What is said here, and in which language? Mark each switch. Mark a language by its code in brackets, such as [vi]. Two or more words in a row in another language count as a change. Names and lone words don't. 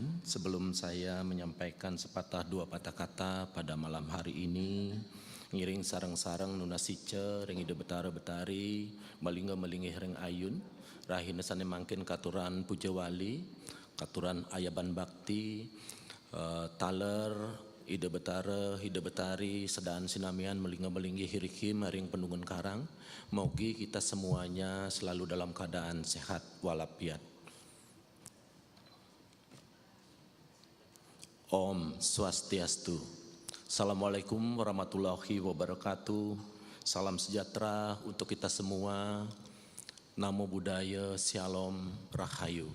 [id] Sebelum saya menyampaikan sepatah dua patah kata pada malam hari ini, [ban] ngiring sarang-sarang nunasice, ring ide betara-betari, malingga malingih ring ayun, rahina sane mangkin katuran pujawali, katuran ayaban bakti, taler, ide betara, ide betari, sedaan sinamian melingga malinggi hiriki maring pendungan karang. [id] Mogi kita semuanya selalu dalam keadaan sehat walafiat. [sa] ॐ स्वस्त्यस्तु. [ar] السلام عليكم ورحمة الله وبركاته. [id] Salam sejahtera untuk kita semua. [pi] नमो बुद्धाय, [id] Shalom, Rahayu.